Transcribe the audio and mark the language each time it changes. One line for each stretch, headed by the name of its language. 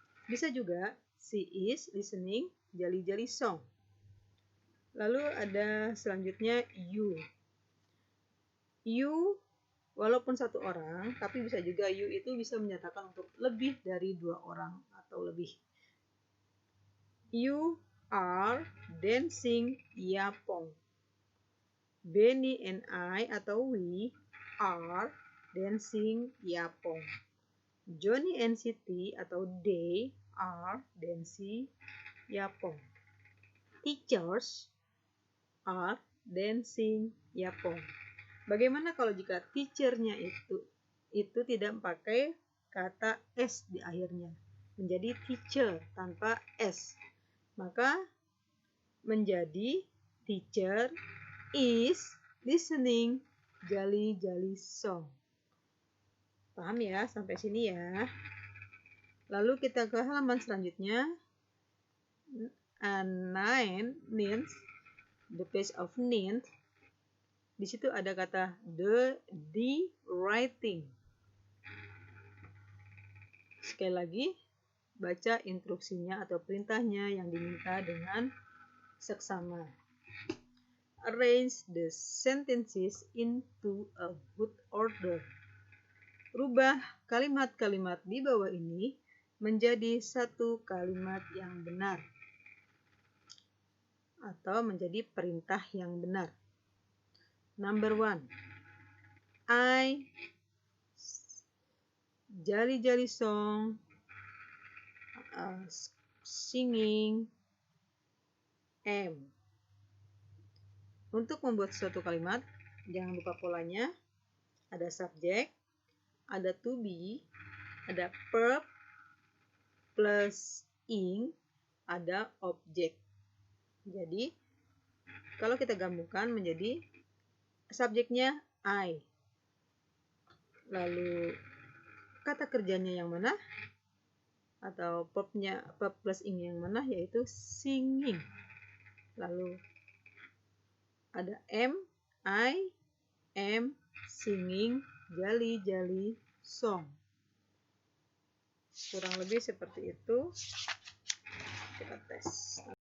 Indonesian: Bisa juga,
English: she is listening Jolly Jolly song.
Indonesian: Lalu ada selanjutnya you. You walaupun satu orang, tapi bisa juga you itu bisa menyatakan untuk lebih dari 2 orang atau lebih.
English: You are dancing yapong. Benny and I atau we are dancing yapong. Johnny and Siti atau they are dancing yapong. Teachers are dancing yapong.
Indonesian: Bagaimana kalau jika teachernya itu tidak pakai kata s di akhirnya, menjadi teacher tanpa s, maka menjadi
English: teacher is listening Jolly Jolly song.
Indonesian: Paham ya sampai sini ya? Lalu kita ke halaman selanjutnya.
English: 9 means the page of 9.
Indonesian: Di situ ada kata the writing. Sekali lagi, baca instruksinya atau perintahnya yang diminta dengan seksama.
English: Arrange the sentences into a good order.
Indonesian: Rubah kalimat-kalimat di bawah ini menjadi satu kalimat yang benar atau menjadi perintah yang benar.
English: Number 1. I Jolly Jolly song singing am.
Indonesian: Untuk membuat suatu kalimat, jangan lupa polanya. Ada subjek, ada to be, ada verb plus ing, ada objek. Jadi, kalau kita gabungkan menjadi subjeknya I. Lalu kata kerjanya yang mana? Atau verb plus ing yang mana? Yaitu singing. Lalu ada
English: am, I am singing Jolly Jolly song.
Indonesian: Kurang lebih seperti itu. Kita tes.